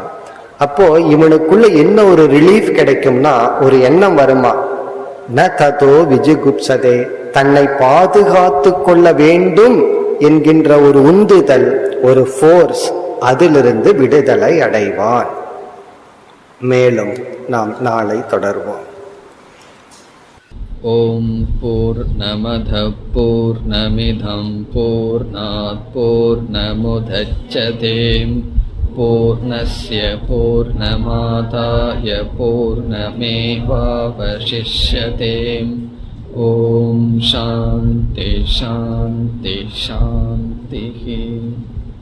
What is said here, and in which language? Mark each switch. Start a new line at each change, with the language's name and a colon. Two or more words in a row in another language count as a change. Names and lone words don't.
Tamil: அப்போ இவனுக்குள்ள என்ன ஒரு ரிலீஃப் கிடைக்கும்னா, ஒரு எண்ணம் வருமா,
Sanskrit: न ततो विजुगुप्सते,
Tamil: தன்னை பாதுகாத்து கொள்ள வேண்டும் என்கின்ற ஒரு உந்துதல், ஒரு ஃபோர்ஸ், அதிலிருந்து விடுதலை அடைவான். மேலும் நாம் நாளை தொடர்வோம்.
Sanskrit: ॐ पूर्णमदः पूर्णमिदं पूर्णात् पूर्णमुदच्यते पूर्णस्य पूर्णमादाय पूर्णमेवावशिष्यते. ॐ शान्तिः शान्तिः शान्तिः.